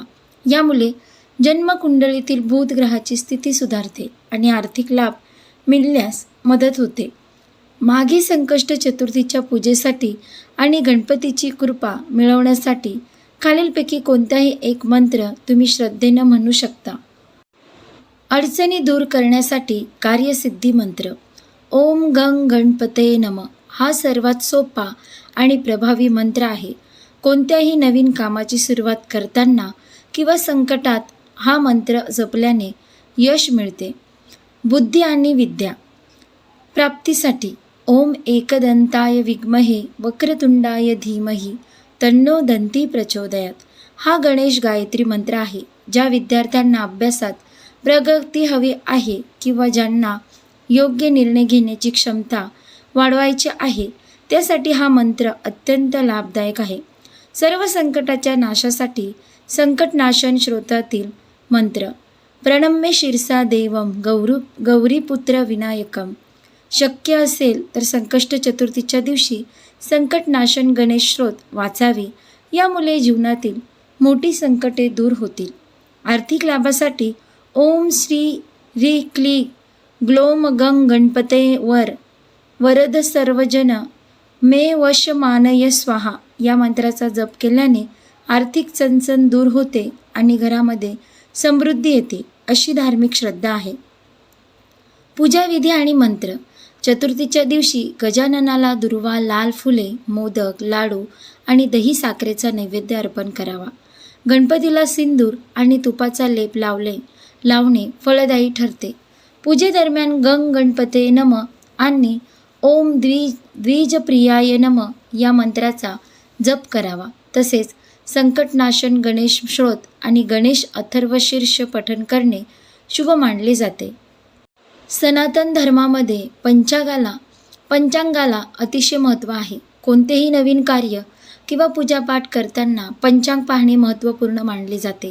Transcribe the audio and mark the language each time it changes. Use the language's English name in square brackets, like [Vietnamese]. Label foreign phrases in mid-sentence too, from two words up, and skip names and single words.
[Marathi] यामुळे जन्मकुंडलीतील बुध ग्रहाची स्थिती सुधारते आणि आर्थिक लाभ मिळण्यास मदत होते. माघी संकष्ट चतुर्थीच्या पूजेसाठी आणि गणपतीची कृपा मिळवण्यासाठी खालीलपैकी कोणताही एक मंत्र तुम्ही श्रद्धेनं म्हणू शकता. अडचणी दूर करण्यासाठी कार्यसिद्धी मंत्र. [Sanskrit] ओम गंग गणपते नमः [Marathi] हा सर्वात सोपा आणि प्रभावी मंत्र आहे. कोणत्याही नवीन कामाची सुरुवात करताना किंवा संकटात हा मंत्र जपल्याने यश मिळते. बुद्धी आणि विद्या प्राप्तीसाठी [Sanskrit] ओम एकदंताय विद्महे वक्रतुंडाय धीमहि तन्नो दंती प्रचोदयात [Marathi] हा गणेश गायत्री मंत्र आहे. ज्या विद्यार्थ्यांना अभ्यासात प्रगती हवी आहे किंवा ज्यांना योग्य निर्णय घेण्याची क्षमता वाढवायची आहे त्यासाठी हा मंत्र अत्यंत लाभदायक आहे. सर्व संकटाच्या नाशासाठी संकटनाशन श्रोतातील मंत्र. [Sanskrit] प्रणम्य शिरसा देवम गौरीपुत्र विनायकम. [Marathi] शक्य असेल तर संकष्ट चतुर्थीच्या दिवशी संकटनाशन गणेश श्रोत वाचावे. यामुळे जीवनातील मोठी संकटे दूर होतील. आर्थिक लाभासाठी [Sanskrit] ओम श्री ह्री क्ली ग्लोम गंग गणपते वरद सर्वजन मे वश मानय स्वाहा [Marathi] या मंत्राचा जप केल्याने आर्थिक चणचण दूर होते आणि घरामध्ये समृद्धी येते अशी धार्मिक श्रद्धा आहे. पूजाविधी आणि मंत्र. चतुर्थीच्या दिवशी गजाननाला दुर्वा, लाल फुले, मोदक, लाडू आणि दही साखरेचा नैवेद्य अर्पण करावा. गणपतीला सिंदूर आणि तुपाचा लेप लावणे फलदायी ठरते. पूजेदरम्यान [Sanskrit] गंग गणपते नमः [Marathi] आणि [Sanskrit] ओम द्विजप्रियाय नमः [Marathi] या मंत्राचा जप करावा. तसेच संकटनाशन गणेश श्रोत आणि गणेश अथर्वशीर्ष पठण करणे शुभ मानले जाते. सनातन धर्मामध्ये पंचांगाला अतिशय महत्त्व आहे. कोणतेही नवीन कार्य किंवा पूजापाठ करताना पंचांग पाहणे महत्त्वपूर्ण मानले जाते.